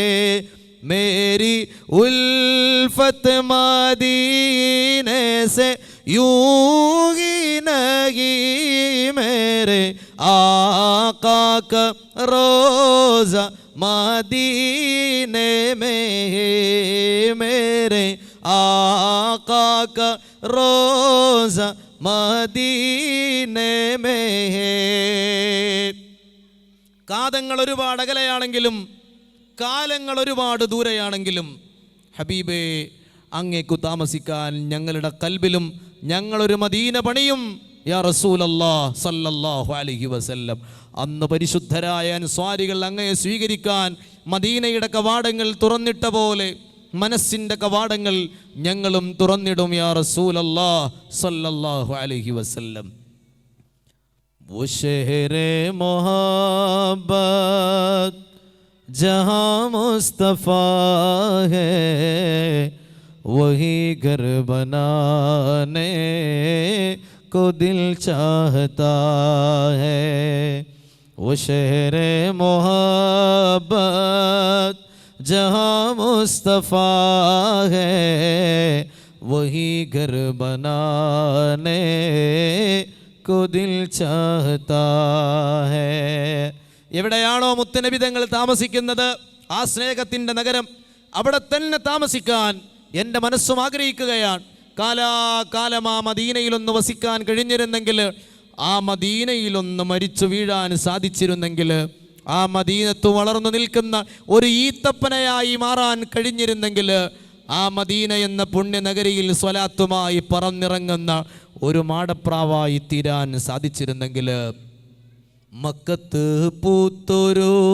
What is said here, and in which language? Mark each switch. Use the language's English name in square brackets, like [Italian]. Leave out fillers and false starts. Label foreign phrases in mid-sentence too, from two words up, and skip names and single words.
[Hindi] मेरी उल्फत मदीने से यूं ही नहीं, मेरे आका का रोज़ा मदीने में है, मेरे आका का रोज़ा मदीने में है. [Malayalam] കാതങ്ങൾ ഒരുപാട് അകലെയാണെങ്കിലും കാലങ്ങൾ ഒരുപാട് ദൂരെയാണെങ്കിലും ഹബീബേ അങ്ങേക്കു താമസിക്കാൻ ഞങ്ങളുടെ കൽബിലും ഞങ്ങളൊരു മദീന പണിയും [Arabic] يا رسول الله صلى الله عليه وسلم. [Malayalam] അന്ന് പരിശുദ്ധരായ അൻസ്വാരികൾ അങ്ങയെ സ്വീകരിക്കാൻ മദീനയുടെ കവാടങ്ങൾ തുറന്നിട്ട പോലെ മനസ്സിൻ്റെ കവാടങ്ങൾ ഞങ്ങളും തുറന്നിടും [Arabic] يا رسول الله صلى الله عليه وسلم. [Hindi] वो शहरे मोहब्बत जहाँ मुस्तफ़ा है, वही घर बनाने को दिल चाहता है. वो शहरे मोहब्बत जहाँ मुस्तफ़ा है, वही घर बनाने को दिल चाहता है. [Malayalam] എവിടെയാണോ മുത്തുനബി തങ്ങൾ താമസിക്കുന്നത് ആ സ്നേഹത്തിൻ്റെ നഗരം, അവിടെ തന്നെ താമസിക്കാൻ എൻ്റെ മനസ്സും ആഗ്രഹിക്കുകയാണ്. കാലാകാലം ആ മദീനയിലൊന്ന് വസിക്കാൻ കഴിഞ്ഞിരുന്നെങ്കിൽ, ആ മദീനയിലൊന്ന് മരിച്ചു വീഴാൻ സാധിച്ചിരുന്നെങ്കിൽ, ആ മദീനത്ത് വളർന്നു നിൽക്കുന്ന ഒരു ഈത്തപ്പനയായി മാറാൻ കഴിഞ്ഞിരുന്നെങ്കിൽ, ആ മദീന എന്ന പുണ്യനഗരിയിൽ സ്വലാത്തുമായി പറന്നിറങ്ങുന്ന ഒരു മാടപ്രാവായി തീരാൻ സാധിച്ചിരുന്നെങ്കിൽ, മക്കത്ത് പൂത്തൊരു